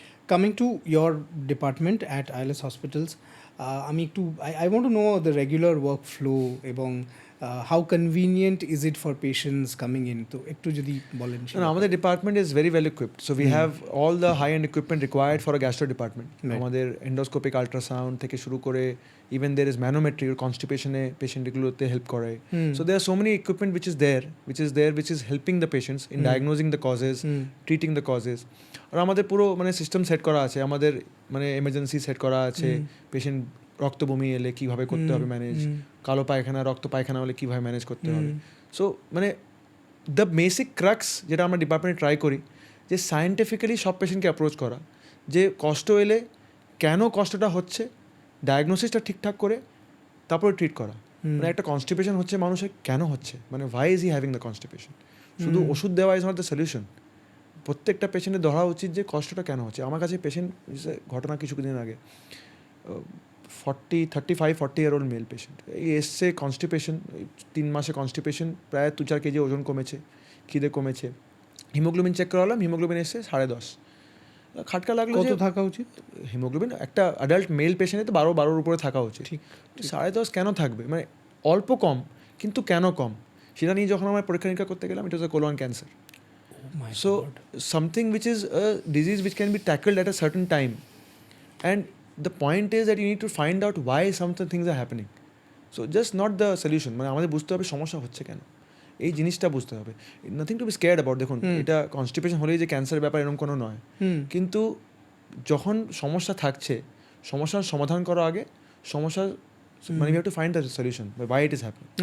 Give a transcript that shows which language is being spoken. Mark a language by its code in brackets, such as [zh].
[en] coming to your department at ILS hospitals, [bn] আমি একটু [en] I want to know the regular work flow এবং how convenient is it for patients coming in, [bn] তো একটু যদি বলেন। [en] আমাদের department is very well equipped, so we have all the high end equipment required for a gastro department. [bn] আমাদের endoscopic ultrasound থেকে শুরু করে [en] even there is manometry, [bn] কনস্টিপেশনে পেশেন্টগুলোতে হেল্প করে। [en] So there are so many equipment which is helping the patients in diagnosing the causes, treating the causes. [bn] আর আমাদের পুরো মানে system set করা আছে, আমাদের মানে এমার্জেন্সি সেট করা আছে, পেশেন্ট রক্ত বমি এলে কীভাবে করতে হবে ম্যানেজ, কালো পায়খানা, রক্ত পায়খানা হলে কীভাবে ম্যানেজ করতে হবে। সো মানে দ্য বেসিক ক্রাক্স যেটা আমরা ডিপার্টমেন্টে ট্রাই করি, যে সায়েন্টিফিক্যালি সব পেশেন্টকে অ্যাপ্রোচ করা, যে কষ্ট এলে কেন কষ্টটা হচ্ছে, ডায়াগনোসিসটা ঠিকঠাক করে তারপরে ট্রিট করা। মানে একটা কনস্টিপেশন হচ্ছে মানুষের কেন হচ্ছে, মানে [en] Why is he having the constipation. [bn] শুধু ওষুধ দেওয়া [en] Is not the solution. [bn] প্রত্যেকটা পেশেন্টের ধরা উচিত যে কষ্টটা কেন হচ্ছে। আমার কাছে পেশেন্ট ঘটনা কিছুদিন আগে 35-40 ইয়ার ওল্ড মেল পেশেন্ট, এই এসছে কনস্টিপেশন, 3 মাসে কনস্টিপেশন, প্রায় 2-4 কেজি ওজন কমেছে, খিদে কমেছে, হিমোগ্লোবিন চেক করালাম, হিমোগ্লোবিন এসছে 10.5। খাটকা লাগলো, কত থাকা উচিত হিমোগ্লোবিন একটা অ্যাডাল্ট মেল পেশেন্টে তো 12 উপরে থাকা উচিত। ঠিক 10.5 কেন থাকবে, মানে অল্প কম, কিন্তু কেন কম সেটা নিয়ে যখন আমরা পরীক্ষা নিরীক্ষা করতে গেলাম, [en] It was a colon cancer. So something which is a disease which can be tackled at a certain time, and the point is that you need to find out why some things are happening. So just not the solution, [bn] মানে আমাদের বুঝতে হবে সমস্যা হচ্ছে কেন, এই জিনিসটা বুঝতে হবে। [en] Nothing to be scared about. [bn] দেখুন, এটা কনস্টিপেশন হলেই যে ক্যান্সারের ব্যাপার এরকম কোনো নয়, কিন্তু যখন সমস্যা থাকছে, সমস্যার সমাধান করার আগে সমস্যার মানে [en] we have to find the solution why it is happening.